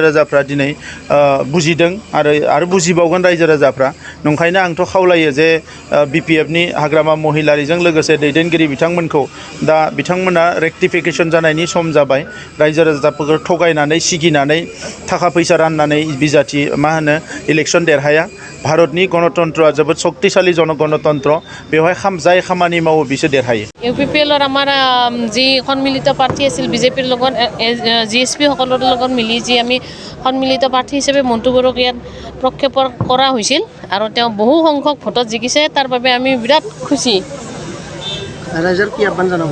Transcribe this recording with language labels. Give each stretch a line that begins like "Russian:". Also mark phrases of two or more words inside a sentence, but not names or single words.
Bodo: राजाफ्रा दिनै बुजिदों आरो बुजिबावगोन रायजो राजाफ्रा नंखायनो आंथ' खावलायो जे BPF-नि हाग्रामा महिलारिजों लोगोसे दैदेनगिरि बिथांमोनखौ दा बिथांमोना रेक्टिफिकेसन जानायनि सम जाबाय रायजो राजाफोरखौ थगायनानै गिनानै थाखा फैसा राननानै बिजाथि मा होनो इलेक्शन देरहाया भारतनि गणतन्त्रआ जोबोद शक्तिशाली गणतन्त्र बेवहाय जाय खामानि मावो बिसोर देरहायो
Assamese: UPPL-ৰ আমাৰ যি সন্মিলিত প্ৰাৰ্থী আছিল বিজেপিৰ লগত GSP সকলৰ লগত মিলি যি আমি সন্মিলিত প্ৰাৰ্থী হিচাপে মন্টু বড়োক ইয়াত প্ৰক্ষেপণ কৰা হৈছিল আৰু তেওঁ বহু সংখ্যক ভোটত জিকিছে তাৰ বাবে আমি বিৰাট খুশি ৰাইজৰ কি আহ্বান জনাব